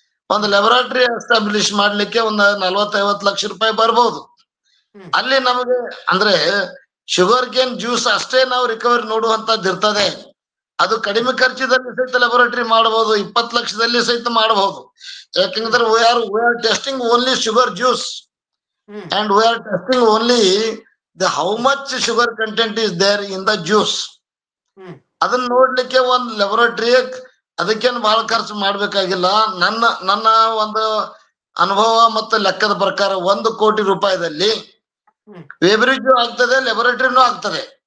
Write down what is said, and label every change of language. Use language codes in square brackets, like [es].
[kn] ಒಂದು laboratory establish ಮಾಡ್ಲಿಕ್ಕೆ ಒಂದು 40-50 ಲಕ್ಷ ರೂಪಾಯಿ ಬರ್ಬಹುದು. ಅಲ್ಲಿ ನಮಗೆ ಅಂದ್ರೆ ಶುಗರ್ ಕೇನ್ ಜ್ಯೂಸ್ ಅಷ್ಟೇ ನಾವು ರಿಕವರಿ ನೋಡುವಂತದ್ದು ಇರ್ತದೆ. ಅದು ಕಡಿಮೆ ಖರ್ಚಿದಲ್ಲಿ ಸಹಿತ ಲ್ಯಾಬೊರೇಟರಿ ಮಾಡಬಹುದು, 20 ಲಕ್ಷದಲ್ಲಿ ಸಹಿತ ಮಾಡಬಹುದು. ಯಾಕಂದ್ರೆ [en] we are testing only sugar juice and we are testing only the how much sugar content is there in the juice. [kn] ಅದನ್ನ ನೋಡ್ಲಿಕ್ಕೆ ಒಂದು ಲ್ಯಾಬೊರೇಟರಿ ಅದಕ್ಕೇನು ಬಹಳ ಖರ್ಚು ಮಾಡ್ಬೇಕಾಗಿಲ್ಲ. ನನ್ನ ಒಂದು ಅನುಭವ ಮತ್ತು ಲೆಕ್ಕದ ಪ್ರಕಾರ 1 ಕೋಟಿ ರೂಪಾಯಿದಲ್ಲಿ ವೇಬ್ರಿಡ್ಜ್ ಆಗ್ತದೆ, ಲ್ಯಾಬೊರೇಟರಿನೂ ಆಗ್ತದೆ.